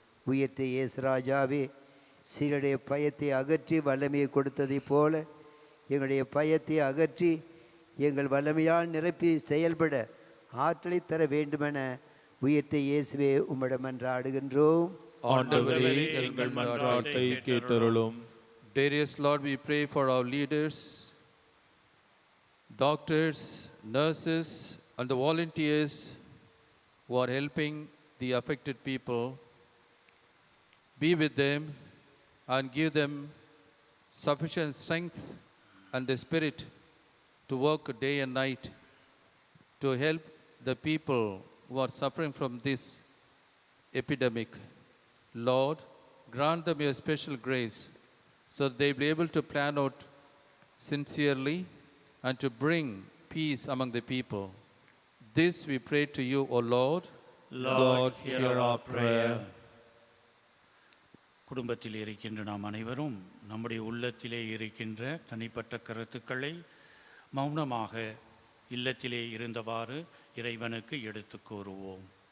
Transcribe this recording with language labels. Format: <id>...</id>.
<ta>உயிர்த்த இயேசு ராஜாவே, சீருடைய பயத்தை அகற்றி வல்லமையை கொடுத்ததைப் போல எங்களுடைய பயத்தை அகற்றி எங்கள் வல்லமையால் நிரப்பி செயல்பட ஆற்றலை தர வேண்டுமென உயிர்த்த இயேசுவே உம்மிடம் மன்றாடுகின்றோம். ஆண்டவரே, எங்கள் மன்றாட்டை கேட்டருளும்.</ta> <en>Dearest Lord, we pray for our leaders, doctors, nurses, and the volunteers who are helping the affected people. Be with them and give them sufficient strength and the spirit to work day and night to help the people who are suffering from this epidemic. Lord, grant them your special grace so that they will be able to plan out sincerely and to bring peace among the people. This we pray to you, O Lord. Lord, hear our prayer.</en> <ta>குடும்பத்தில் இருக்கின்ற நாம் அனைவரும் நம்முடைய உள்ளத்திலே இருக்கின்ற தனிப்பட்ட கருத்துக்களை மௌனமாக இல்லத்திலே இருந்தவாறு இறைவனுக்கு எடுத்து கூறுவோம்.</ta>